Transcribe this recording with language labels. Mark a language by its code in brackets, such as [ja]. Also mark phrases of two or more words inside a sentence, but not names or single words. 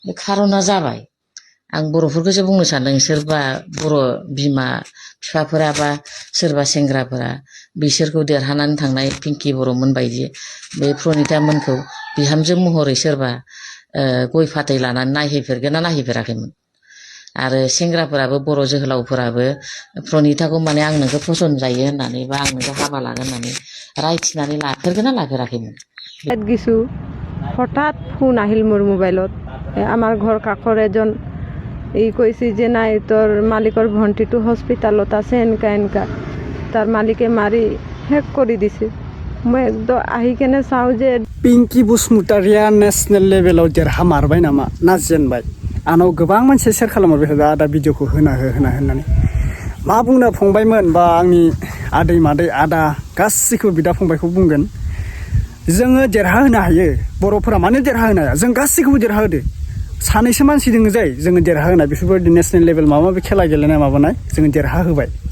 [brx] बे खार'ना जाबाय आं बर'फोरखौसो बुंनो सानदों सोरबा बर' बिमा बिफाफोरा बा सोरबा सेंग्राफोरा बिसोरखौ देरहानानै थांनाय पिंकि बर'मोन बायदि बे प्रनिता मोनखौ बिहामजो महरै सोरबा गय फाथै लानानै नायहैफेरगोन ना नायहैफेराखैमोन आरो सेंग्राफोराबो बर' जोहोलावफोराबो प्रनिताखौ माने आं नोंखौ फसन जायो होननानै बा आं नोंखौ हाबा लागोन होननानै रायथिनानै लाफेरगोन ना लाफेराखैमोन [as] কিছু হঠাৎ ফোন আহিল মোৰ মোবাইলত আমাৰ ঘৰ কাষৰ এজন কৈছে যে নাই তোৰ মালিকৰ ভণ্টিটো হস্পিটালত আছে এনেকা তাৰ মালিকে মাৰি শেষ কৰি দিছে মই একদম আহি কেনে চাওঁ যে [brx] पिंकी बसुमतारिया नेशनेल लेभेलाव देरहामारबाय नामा ना जेनबाय आंनाव गोबां मानसि शेयार खालामहरबाय थादों आदा भिडिअखौ होना होननानै मा बुंनो फंबायमोन बा आंनि आदै मादै आदा गासैखौबो बिदा फंबायखौ बुंगोन जोङो देरहाहोनो हायो बर'फोरा मानो देरहाहोनो हाया जों गासैखौबो देरहाहोदो सानैसो मानसि दङ जाय जोङो देरहाहोनाय बेफोरबायदि नेशनेल लेभेल माबा माबि खेला गेलेनाय माबानाय जोङो देरहाहोबाय